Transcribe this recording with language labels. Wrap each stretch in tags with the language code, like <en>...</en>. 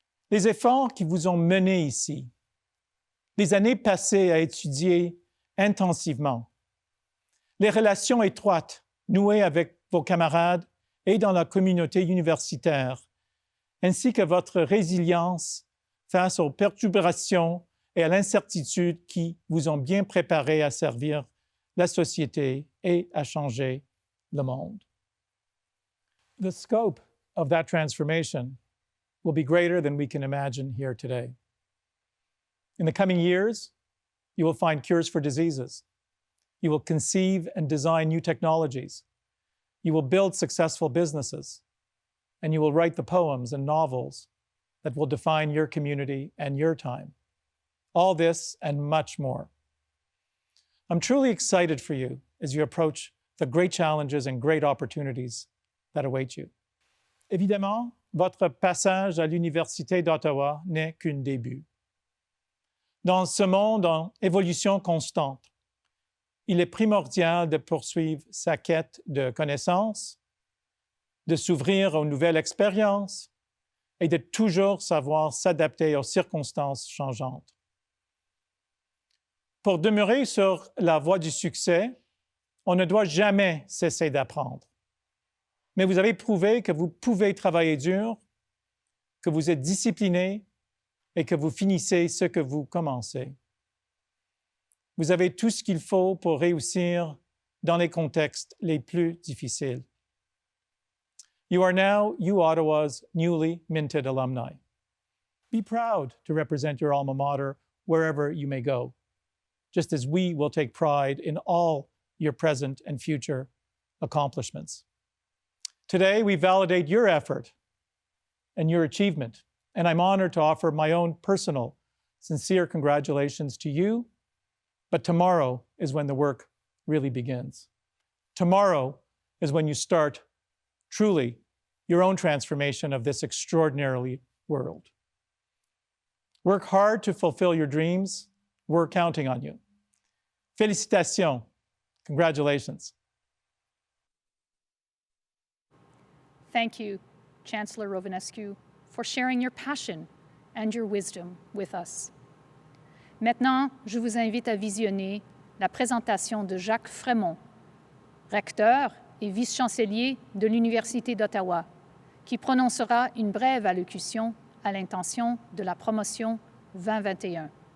<fr>Les efforts qui vous ont menés ici, les années passées à étudier intensivement, les relations étroites nouées avec vos camarades et dans la communauté universitaire, ainsi que votre résilience face aux perturbations et à l'incertitude qui vous ont bien préparé à servir la société et à changer le monde.</fr> <en>The scope of that transformation will be greater than we can imagine here today. In the coming years, you will find cures for diseases. You will conceive and design new technologies. You will build successful businesses. And you will write the poems and novels that will define your community and your time. All this and much more. I'm truly excited for you as you approach the great challenges and great opportunities that await you.</en> <fr>Évidemment, votre passage à l'Université d'Ottawa n'est qu'un début. Dans ce monde en évolution constante, il est primordial de poursuivre sa quête de connaissances, de s'ouvrir aux nouvelles expériences et de toujours savoir s'adapter aux circonstances changeantes. Pour demeurer sur la voie du succès, on ne doit jamais cesser d'apprendre. Mais vous avez prouvé que vous pouvez travailler dur, que vous êtes discipliné et que vous finissez ce que vous commencez. Vous avez tout ce qu'il faut pour réussir dans les contextes les plus difficiles.</fr> <en>You are now UOttawa's newly minted alumni. Be proud to represent your alma mater wherever you may go, just as we will take pride in all your present and future accomplishments. Today, we validate your effort and your achievement, and I'm honored to offer my own personal, sincere congratulations to you. But tomorrow is when the work really begins. Tomorrow is when you start truly your own transformation of this extraordinary world. Work hard to fulfill your dreams. We're counting on you.</en> <fr>Félicitations.</fr> <en>Congratulations. Thank you, Chancellor Rovinescu, for sharing your passion and your wisdom with us.</en> <fr>Maintenant, je vous invite à visionner la présentation de Jacques Frémont, recteur et vice-chancelier de l'Université d'Ottawa, qui prononcera une brève allocution à l'intention de la promotion 2021.</fr>